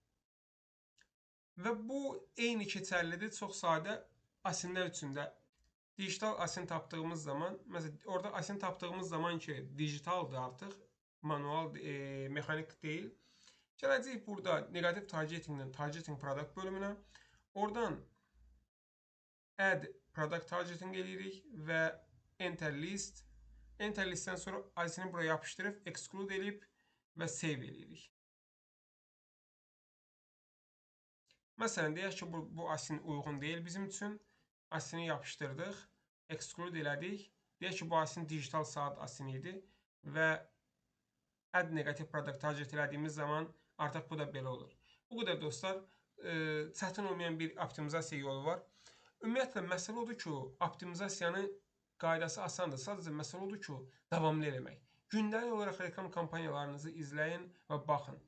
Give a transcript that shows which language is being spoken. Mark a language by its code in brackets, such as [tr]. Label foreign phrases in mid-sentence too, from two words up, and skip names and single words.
[az] Və bu eyni keçərlidir çox sadə asinlər üçün də. [en] Digital asin [az] tapdığımız zaman, məsələn, orada asin tapdığımız zaman ki, digitaldır artıq, manual, mexanik deyil. Gələcəyik burada negativ targetingdən [en] targeting product [az] bölümünə. Oradan [en] add product targeting [az] eləyirik və [en] enter list. Enter listdən [az] sonra asini buraya yapışdırıb, exclude eləyib və save eləyirik. Məsələn, deyək ki, bu asin uyğun deyil bizim üçün. Asini yapışdırdıq, exclude elədik. Deyək ki, bu asin digital saat asini idi və [en] add negative product target [az] elədiyimiz zaman artıq bu da belə olur. Bu qədər dostlar, çətin olmayan bir optimizasiya yolu var. Ümumiyyətlə, məsələ odur ki, optimizasiyanın qaydası asandır. Sadəcə məsələ odur ki, davamlı eləmək. Gündəlik olaraq reklam kampanyalarınızı izləyin və baxın.